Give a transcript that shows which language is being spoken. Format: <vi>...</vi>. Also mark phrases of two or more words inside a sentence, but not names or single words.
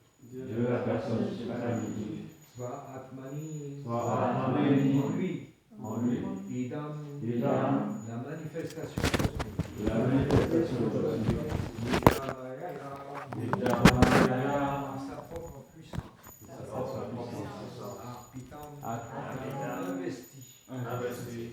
<fr>Dieu la personne suprême. Sva-atmani, En lui, idam, idam, la manifestation cosmique. la manifestation cosmique. Vijaya, sa propre puissance. Arpitam, investi.</fr>